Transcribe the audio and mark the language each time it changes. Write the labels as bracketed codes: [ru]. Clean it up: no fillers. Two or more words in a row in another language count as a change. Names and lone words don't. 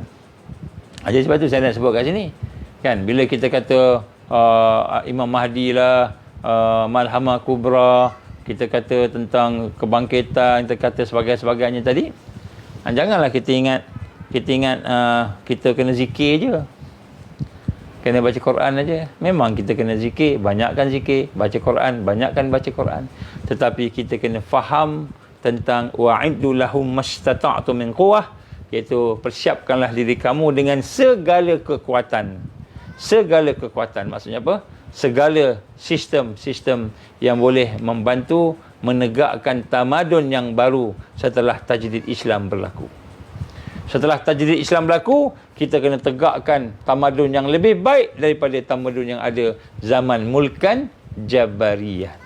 [ms] Jadi sebab tu saya nak sebut kat sini. Kan, bila kita kata Imam Mahdi lah, Malhamah Kubra, kita kata tentang kebangkitan, kita kata sebagainya tadi, janganlah kita ingat kita kena zikir je, kena baca Quran aja. Memang kita kena zikir, banyakkan zikir, baca Quran, banyakkan baca Quran, tetapi kita kena faham tentang [ar] وأعدوا لهم ما استطعتم من قوة, [ms] iaitu persiapkanlah diri kamu dengan segala kekuatan. Maksudnya apa? Segala sistem yang boleh membantu menegakkan tamadun yang baru setelah tajdid Islam berlaku. Setelah tajdid Islam berlaku, kita kena tegakkan tamadun yang lebih baik daripada tamadun yang ada zaman [ar] ملكا جبرية.